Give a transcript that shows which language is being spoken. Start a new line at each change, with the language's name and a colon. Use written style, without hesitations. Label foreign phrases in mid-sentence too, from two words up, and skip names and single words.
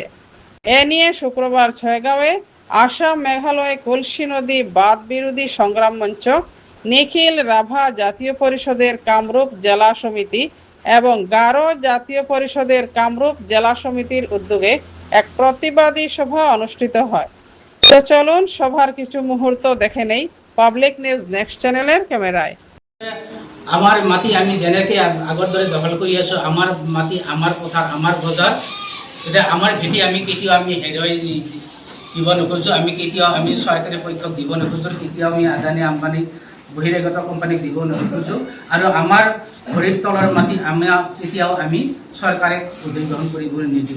Bangla: এ নিয়ে শুক্রবার ছয়গাঁওয়ে আসাম মেঘালয় কলসি নদী বাঁধ বিরোধী সংগ্রাম মঞ্চ, নিখিল রাভা জাতীয় পরিষদের কামরূপ জেলা সমিতি এবং গারো জাতীয় পরিষদের কামরূপ জেলা সমিতির উদ্যোগে এক প্রতিবাদী সভা অনুষ্ঠিত হয়। তো চলুন সভার কিছু মুহূর্ত দেখে নেই পাবলিক নিউজ নেক্সট চ্যানেলের ক্যামেরায়।
Assamese: আমার মাটি আমি যেনেকে আগৰ দৰে দখল কৰি আছো, আমার মাটি আমার পথার আমার বজাৰ, এটা আমার ভেটি আমি কেতিয়াও আমি হেৰুৱাই দিব নোখোজো। আমি কেতিয়াও আমি চৰকাৰী পক্ষক দিব নোখোজো, কেতিয়াও আমি আদানী আম্বানী বহিৰাগত কোম্পানীক দিব নোখোজো। আৰু আমাৰ ভৰিৰ তলৰ মাটি কেতিয়াও আমি চৰকাৰে অধিগ্ৰহণ কৰিবলৈ নিদিওঁ।